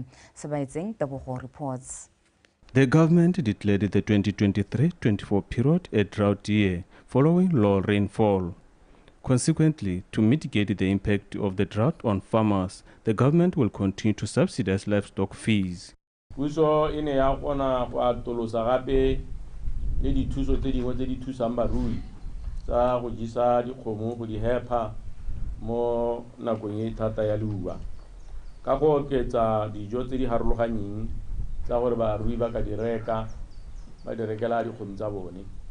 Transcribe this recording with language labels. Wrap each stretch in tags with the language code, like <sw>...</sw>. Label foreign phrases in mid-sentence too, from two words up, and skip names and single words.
<en>Sabaitseng Taboho reports. The government declared the 2023-24 period a drought year following low rainfall. Consequently, to mitigate the impact of the drought on farmers, the government will continue to subsidize livestock fees.</en> <tn>Puso ine ya kgona go atolosa gape le dithuso tse dingwe tse di thusang barui tsa go jisa dikgomo go di hepa mo nakong e thata ya leuba ka go oketsa dijo tse di harologanyeng tsa gore barui ba ka di reka ba di rekela dikgomo tsa bone.</tn>